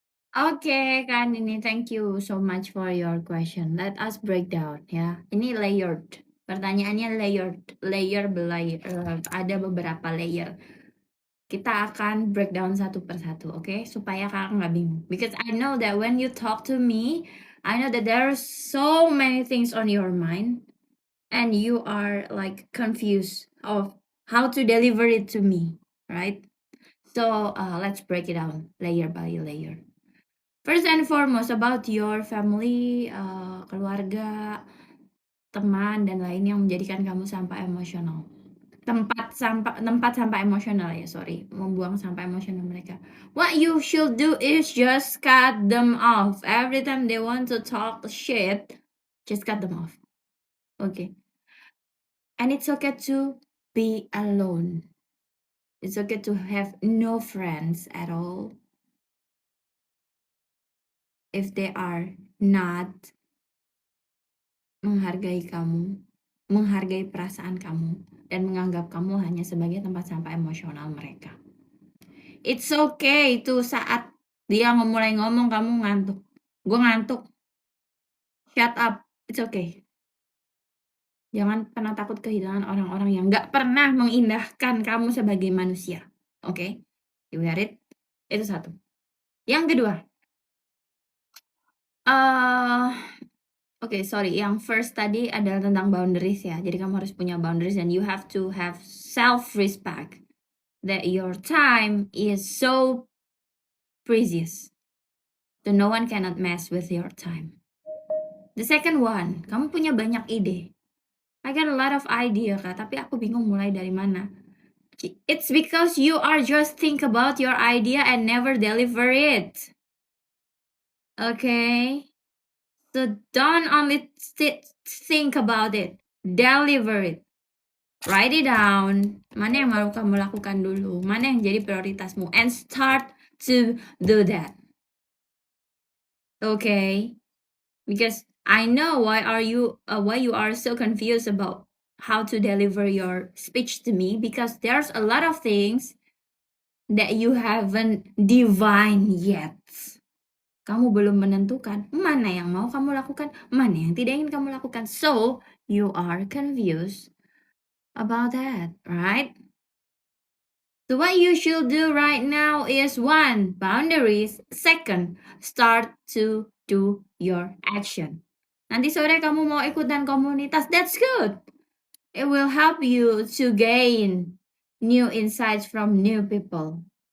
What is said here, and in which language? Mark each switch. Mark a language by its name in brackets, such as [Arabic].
[English] Oke, Kak Nini, thank you so much for your question. Let us break down ya. [Indonesian] Ini [English] layered. [Indonesian] Pertanyaannya layered, ada beberapa layer. Kita akan breakdown satu persatu, oke? Supaya Kakak nggak bingung. [English] Because I know that when you talk to me, I know that there are so many things on your mind and you are like confused of how to deliver it to me, right? So let's break it down layer by layer. First and foremost about your family, [Indonesian] keluarga, teman, dan lain yang menjadikan kamu sampah emosional. Tempat sampah emosional ya, sorry, membuang sampah emosional mereka. [English] What you should do is just cut them off. Every time they want to talk shit, just cut them off. Okay. And it's okay to be alone. It's okay to have no friends at all. If they are not [Indonesian] menghargai kamu, menghargai perasaan kamu, dan menganggap kamu hanya sebagai tempat sampah emosional mereka. [English] It's okay [Indonesian] itu saat dia mulai ngomong kamu ngantuk. Gue ngantuk. [English] Shut up. It's okay. [Indonesian] Jangan pernah takut kehilangan orang-orang yang gak pernah mengindahkan kamu sebagai manusia. Oke? [English] You got it? [Indonesian] Itu satu. Yang kedua. [English] Oke, sorry. [Indonesian] Yang first tadi adalah tentang boundaries ya. Jadi kamu harus punya boundaries [English] and you have to have self-respect. That your time is so precious. So no one cannot mess with your time. The second one, [Indonesian] kamu punya banyak ide. [English] I got a lot of idea, Kak, [Indonesian] tapi aku bingung mulai dari mana. [English] It's because you are just think about your idea and never deliver it. Okay? So don't only think about it. Deliver it. Write it down. [Indonesian] Mana yang mau kamu lakukan dulu? Mana yang jadi prioritasmu? [English] And start to do that. Okay? Because I know why you are so confused about how to deliver your speech to me, because there's a lot of things that you haven't divine yet. [Indonesian] Kamu belum menentukan mana yang mau kamu lakukan, mana yang tidak ingin kamu lakukan. [English] So, you are confused about that, right? So what you should do right now is 1, boundaries. 2, start to do your action. [Indonesian] Nanti sore kamu mau ikutan komunitas, [English] that's good. It will help you to gain new insights from new people.